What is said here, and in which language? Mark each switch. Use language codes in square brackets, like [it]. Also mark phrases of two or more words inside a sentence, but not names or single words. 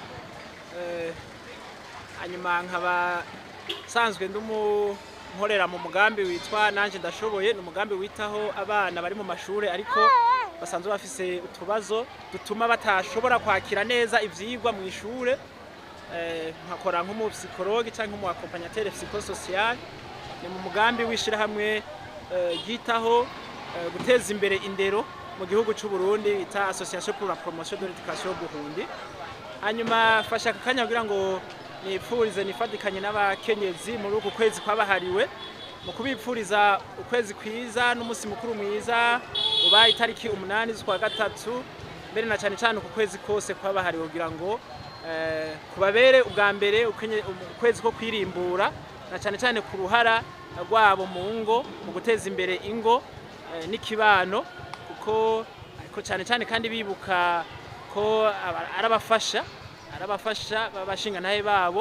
[rn] hanyuma nkaba sanzwe nkorera mu mugambi witwa Nanje Ndashoboye, n'umugambi witaho abana bari mu mashure ariko basanzwe bafise utubazo dutuma batashobora kwakira neza ivyigwa mu ishure. Nkakora nk'umu psychologue canke nk'umu [fr] accompagnateur psychosocial. [rn] Ni mu mugambi wishira hamwe yitaho guteza imbere indero mu gihugu c'u Burundi bita Association pour la promotion de l'éducation au Burundi. Hanyuma fasha akanya kugira ngo nipfurize nifatikanye n'abakenyezi muri uku kwezi kwabahariwe mu kubipfuriza ukwezi kwiza n'umunsi mukuru mwiza uba itariki 8 z'ukwa gatatu, mbere na cyane cyane uku kwezi kose kwabahariwe kugira ngo kubabere ubwa mbere ukwezi ko kwirimbura na cyane cyane ku ruhara rwabo mu ngo mu guteza imbere ingo n'ikibano, kuko cyane cyane kandi bibuka ko arabafasha babashinga naye babo.